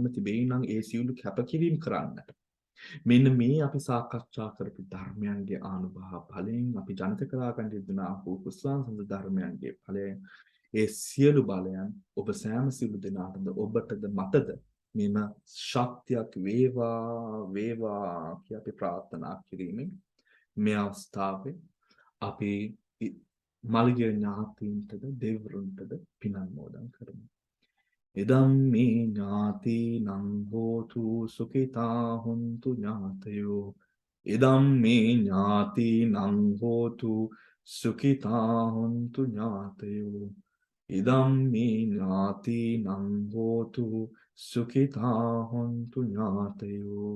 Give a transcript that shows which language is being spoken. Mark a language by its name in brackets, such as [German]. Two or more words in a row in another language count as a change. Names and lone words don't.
[Sinhala] තිබේ නම් ඒ සියලු කැපකිරීම කරන්නට මෙන්න මේ අපි සාකච්ඡා කරපු ධර්මයන්ගේ ආනුභාව ඵලයෙන් අපි ජනිත කළා ගන්න යුතුනා වූ කුසලාංශ ධර්මයන්ගේ ඵලයෙන් ඒ සියලු බලයන් ඔබ සෑම සියලු දෙනාටද ඔබටද මතද මෙම ශක්තියක් වේවා කිය අපි ප්‍රාර්ථනා කිරීමෙන් මේ අවස්ථාවේ අපි මල්ගේ ඥාතීන්ටද දෙවිවරුන්ටද පින් අනුමෝදන් කරමු. [Pali] ඉදම් මේ ඥාතිනං හෝතු සුඛිතා හොන්තු ඥාතයෝ. ඉදම් මේ ඥාතිනං හෝතු සුඛිතා හොන්තු ඥාතයෝ. ඉදම් මේ ඥාතිනං හෝතු සුඛිතා හොන්තු ඥාතයෝ.